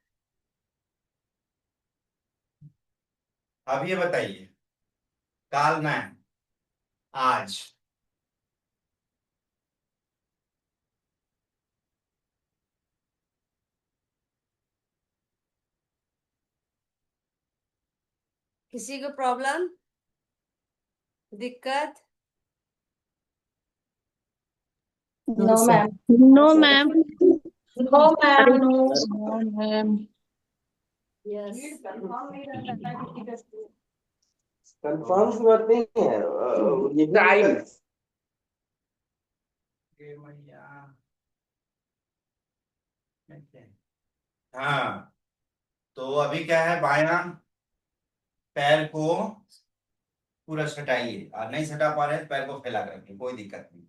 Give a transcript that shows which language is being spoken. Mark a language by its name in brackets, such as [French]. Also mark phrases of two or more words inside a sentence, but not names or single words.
[Hindi] अब ये बताइए, काल ना आज। किसी को प्रॉब्लम, दिक्कत? [English] No, ma'am. No, ma'am. No, ma'am. No. No, ma'am. [Hindi] यस। कंफर्म करते हैं ये टाइम। हाँ, तो अभी क्या है, बायां पैर को पूरा सटाइए, और नहीं सटा पा रहे हैं पैर को फैला कर रखिए, कोई दिक्कत नहीं।